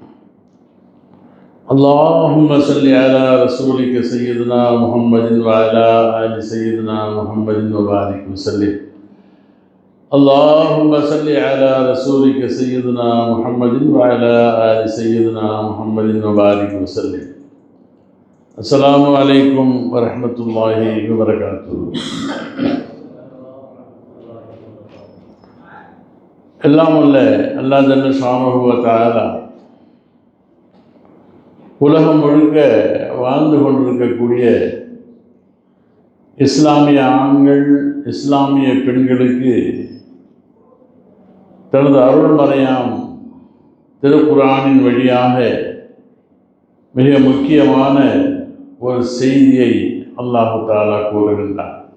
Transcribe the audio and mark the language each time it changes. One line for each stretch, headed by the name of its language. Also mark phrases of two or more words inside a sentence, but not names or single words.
Arabic: اللهم صل على رسولك سيدنا محمد وعلى آل سيدنا محمد وبارك وسلم اللهم صل على رسولك سيدنا محمد وعلى آل سيدنا محمد وبارك وسلم السلام عليكم ورحمة الله وبركاته.
Tamil: எல்லாம் உள்ள அல்லாஹ்
Arabic: جل شأنه وتعالى
Tamil: உலகம் முழுக்க வாழ்ந்து கொண்டிருக்கக்கூடிய இஸ்லாமிய ஆண்கள் இஸ்லாமிய பெண்களுக்கு தனது அருள்மறையாம் திருக்குர்ஆனின் வழியாக மிக முக்கியமான ஒரு செய்தியை
Arabic: الله تعالى
Tamil: கூறுகின்றார்.